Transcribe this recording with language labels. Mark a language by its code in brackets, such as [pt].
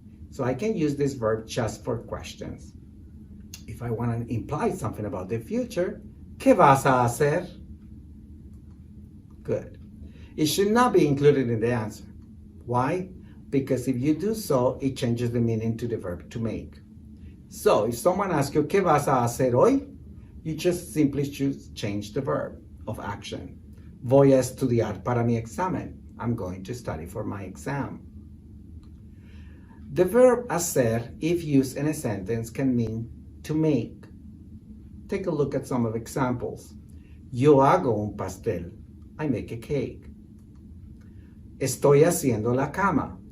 [en] So I can use this verb just for questions. If I want to imply something about the future, ¿qué vas a hacer? Good. It should not be included in the answer. Why? Because if you do so, it changes the meaning to the verb to make. So if someone asks you, ¿qué vas a hacer hoy? You just simply change the verb of action. [es] Voy a estudiar para mi examen. [en] I'm going to study for my exam. The verb hacer, if used in a sentence, can mean to make. Take a look at some of the examples. [es] Yo hago un pastel. I make a cake. Estoy haciendo la cama.